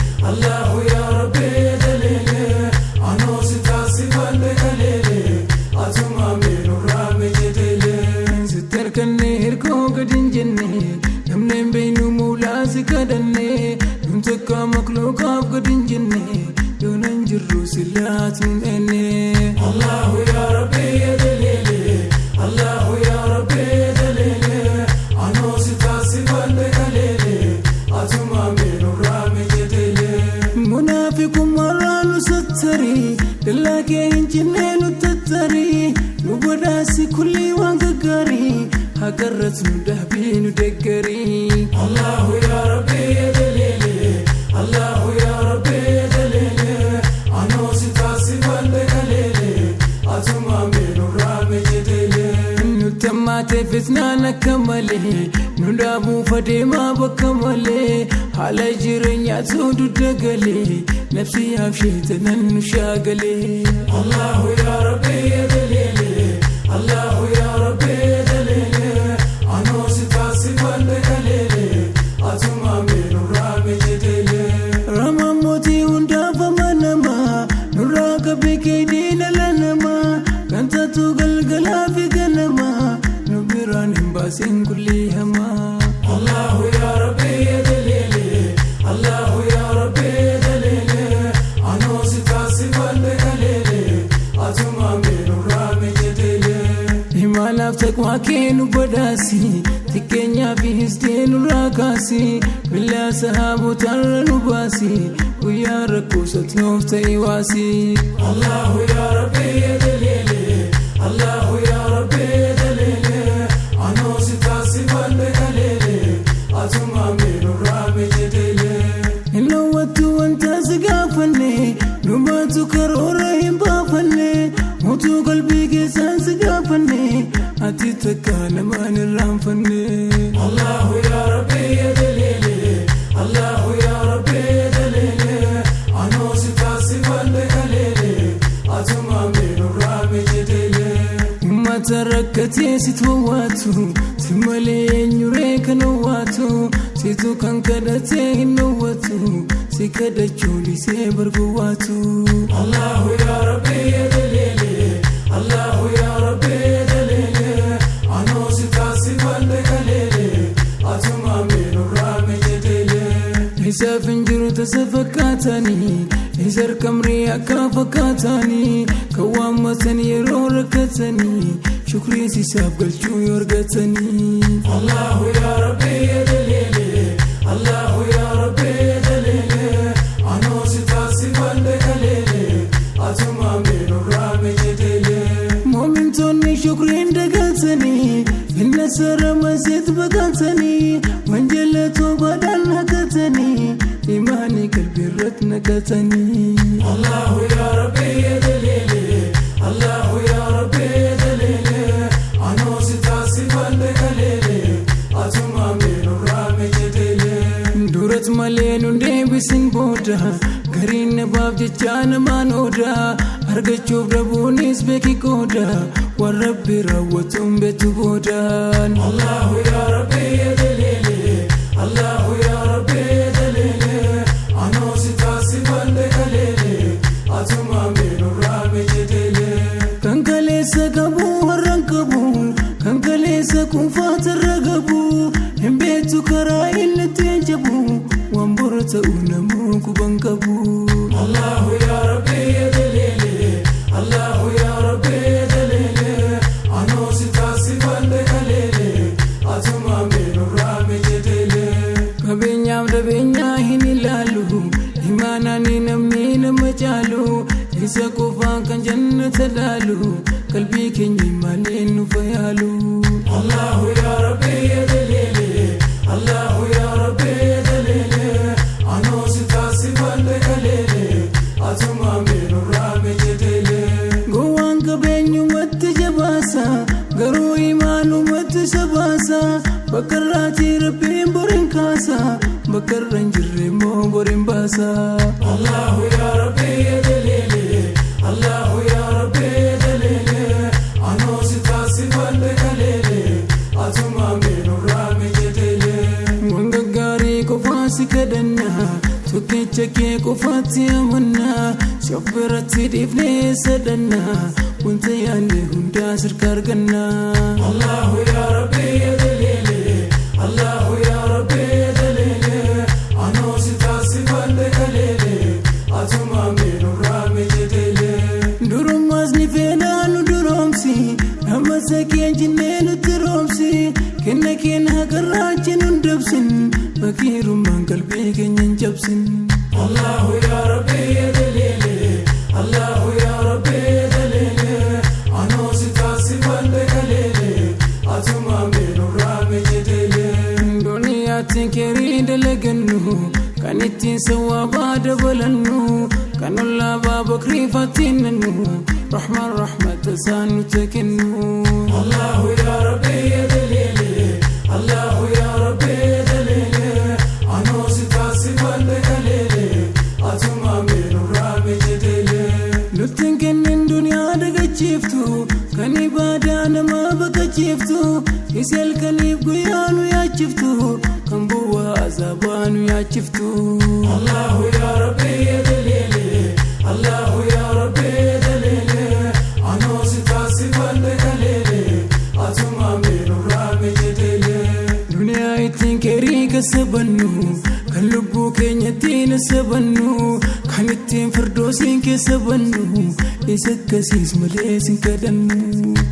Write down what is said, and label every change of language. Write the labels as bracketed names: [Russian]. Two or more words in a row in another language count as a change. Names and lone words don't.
[Arabic] الله يا ربّ يا جليل. [Oromo] Anoo si taasifadhe kaleele. Atuma meenurraa me jedheele. Sitti harkanne hirkoo gad hin jenne. Namni hin beeknu muulaa si kadhanne. Nun takka makhluuqaaf gad hin jenne, yoo nan jirru silaat nun enne. [Arabic] الله يا ربّ يا جليل، الله يا ربّ يا جليل, [Oromo] anoo si taasifadhe kaleele, atuma meenurraa miyya teele. Munaafiqummaa irraa nu sattari, dallaa kee hin cinne nu tattari. Nu badhaasi kulli waan gaggaarii, hagarras nu dhaabii nu deeggarii. [Arabic] الله يا ربّ يا جليل، الله يا ربّ يا جليل, [Oromo] anoo si taasifadhe kaleele, atuma meenurraa mejedeele. Nutti ammaatee fitnaan akka malee, nu dhaabuuf adeemaa bakka malee. Haala jireenyaa tun dudda galee, nafsi yaaf sheetanan nu shaagalee. [Arabic] الله يا ربّ يا دليل، الله يا ربّ يا دليل, [Oromo] anoo si taasifadhe kaleele, atuma mee nurraa mee jedheele. Ramaan mootii hundaaf amanama, nurraa qabee kee diina lanama, kan taatu galgalaa fi ganama, nu biraan hin baasin. [Arabic] الله يا ربّ، يا جليل. الله يا ربّ، يا جليل. [Oromo] Anoo si taasifadhe kaleele. Atuma meenurraa mijetele. Imaanaaf taqwaa kee nu badhaasi. Xiqqeenyaa fi histee nurraa kaasi. Bilyaa sahaabotaan nu baasi, guyyaa rakkoo satti nuuf ta'i waasi. [Arabic] الله يا ربّ يا جليل، الله يا ربّ يا جليل, [Oromo] anoo si taasifadhe Jaliili, atuma miidhu raame jedheele. Hin dhowwattu wanta si gaafanne, dhumaatu karoora hin baafanne, utuu qalbii keessaan si gaafanne, Ati takka namaan irraanfanne. [Arabic] الله يا ربّ يا جليل. الله يا ربّ يا جليل. [Oromo] Anoo si taasifadhe kaleele. Atuma miidhurraa mi jedheele. Uummata rakkatee si towwaatu, si malee eenyuree kan owwaatu. Situ kan kadhatee hin dhowwatu, si kadhachuu dhiisee barguwaatu. [Arabic] الله يا ربّ يا جليل، الله يا ربّ يا جليل, [Oromo] anoo si taasifadhe kaleele, atuma miidhurraa mijeteele. Isaaf hin jiru tasa fakkaatanii, isa harkamrii akka fakkaatanii, kan waammatan yeroo rakkatanii, shukriis isaaf galchuu yoo argatanii. [Arabic] الله يا ربّ يا جليل، الله يا ربّ يا جليل, [Oromo] anoo si taasifadhe kaleele, atuma miidhurraa mijeteele. Moomintoonni shukriin dagatanii, inna sarama seet baqatanii, wanjala toobaadhaan haqatanii, imaanii qalbii irratti naqatanii. [Arabic] الله يا ربّ يا جليل، الله يا ربّ يا جليل, [Oromo] anoo si taasifadhe kaleele, atuma miidhurraa mijeteele. Durat malee nun deebisin booda, gariin nabaaf jecha namaan ooda, argachuuf dhabuunis beeki qooda, waan Rabbi raawwatuun beektu boodaan. [Arabic] الله يا ربّ يا جليل، الله يا ربّ يا جليل, [Oromo] anoo si taasifadhe kaleele, atuma miidhurraa mijeteele. Kan kaleessa qabu warraan qabu, kan kaleessa kuufaata irra qabu, hin beektu karaa inni ittiin jabu, waan bor ta'u namuu quban qabu. [Arabic] الله يا ربّ يا جليل، الله يا ربّ يا جليل, [Oromo] anoo si taasifadhe kaleele, atuma miidhurraa mijeteele. Qabeenyaaf dabeenyaa hin ilaalu, imaanaan namni nama caalu, isa qofaan kan jannata laalu, qalbii keenya malee nu fayaalu. [Arabic] الله يا ربّ يا جليل، الله يا ربّ يا جليل, [Oromo] anoo si taasifadhe kaleele, atuma miidhurraa mijeteele. Gowwaan qabeenyumatti jabaasa, garuu imaanumatti isa baasa, bakka irraatii Rabbiin boriin kaasa, bakka irra hin jirre immoo boriin baasa. [Arabic] الله يا ربّ يا جليل، الله يا ربّ يا جليل, [Oromo] anoo si taasifadhe kaleele, atuma miidhurraa mijeteele. Waan gaggaarii qofaa si kadhanna, tokkicha kee qofaatti amanna, si of biratti dhiifnee sadhanna, wanta yaadne hundaa sirka arganna. [Arabic] الله يا ربّ يا جليل، الله يا ربّ يا جليل, [Oromo] anoo si taasifadhe kaleele, atuma miidhurraa mijeteele. Durummaas ni feenaa nu duroomsi, amma sakeen jinnee nutti roomsi, kenna kenna hagarraachi nun dabsin, fakiirummaan qalbii keenya hin cabsin. [Arabic] الله يا ربّ يا جليل، الله يا ربّ يا جليل, [Oromo] anoo si taasifadhe kaleele, atuma miidhurraa mijeteele. Duniyaatti keerii dalagannu, kan ittiin sawaabaa dabalannu, kan ollaa baa bakrii fattiin nannu, rahmaan rahmata isaan nutti kennu. [Arabic] الله يا ربّ يا جليل، الله يا ربّ يا جليل, [Oromo] anoo si taasifadhe kaleele, atuma miidhurraa mijeteele. Nutti hin kennin duniyaa dagachiiftu, kan ibaadaa nama baqachiiftu, isi halkaniif guyyaa nu yaachiftu, kan bu'aa azaabaa nu yaachiftu. [Arabic] الله يا ربّ يا جليل، الله يا ربّ يا جليل, [Oromo] anoo si taasifadhe kaleele, atuma miidhurraa mijeteele. Duniyaa ittiin keerii keessa bannu, kan lubbuu keenya ittiin sabannu, kan ittiin firdoosiin keessa bannu, isa akkasiis malee sin kadhannu.